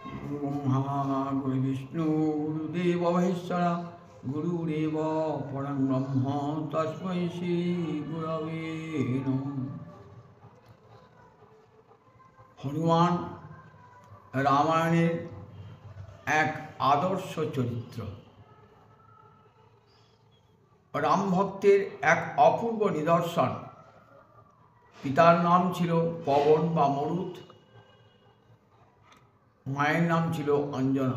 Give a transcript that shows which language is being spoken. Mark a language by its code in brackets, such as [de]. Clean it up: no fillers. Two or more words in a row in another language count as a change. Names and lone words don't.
[sa] गुरु ब्रह्मा गुरु विष्णु गुरुदेव महेश्वरा गुरुरेव परं ब्रह्म तस्मै श्री गुरवे नमः। [bn] हनुमान रामायणের এক আদর্শ চরিত্র। রাম ভক্তের এক অপূর্ব নিদর্শন। পিতার নাম ছিল পবন বা মরুত, মায়ের নাম ছিল অঞ্জনা।